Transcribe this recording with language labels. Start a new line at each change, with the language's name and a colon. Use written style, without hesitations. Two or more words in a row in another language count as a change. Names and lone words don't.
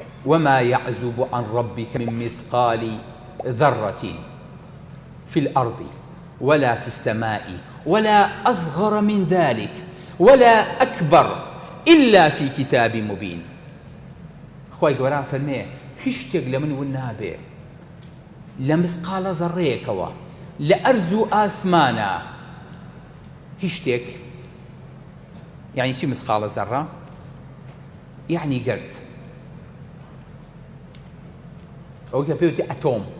Arabic: وما يعزب عن ربك من مثقال ذرة في الأرض ولا في السماء ولا أصغر من ذلك ولا أكبر إلا في كتاب مبين.
Central Kurdish: خوي گەورە فەرمێ هیچ شتێک لە من ون نابێ لە مسقالە زەڕەیەکەوە لە ئەرز و ئاسمانە هیچ شتێک. یعنی چی مسقالە زەڕە؟ یعنی گرد ئەو کە پێوتی ئەتۆم.